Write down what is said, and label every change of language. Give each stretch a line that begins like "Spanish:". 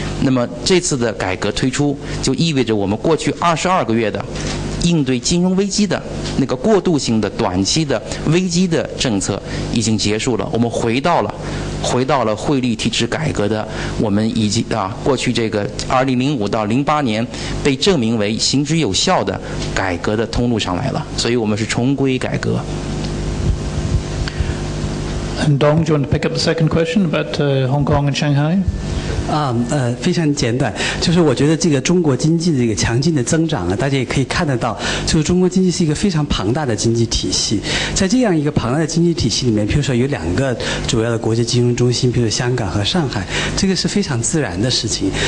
Chinese: 那么这次的改革推出，就意味着我们过去22个月的应对金融危机的那个过渡性的短期的危机的政策已经结束了，我们回到了汇率体制改革的我们已经过去这个2005到08年被证明为行之有效的改革的通路上来了，所以我们是重归改革。
English: And Dong, do you want to pick up the second question about Hong Kong and Shanghai?
Chinese: 非常简短，就是我觉得这个中国经济的这个强劲的增长大家也可以看得到，就是中国经济是一个非常庞大的经济体系，在这样一个庞大的经济体系里面，譬如说有2个主要的国际金融中心，譬如香港和上海，这个是非常自然的事情。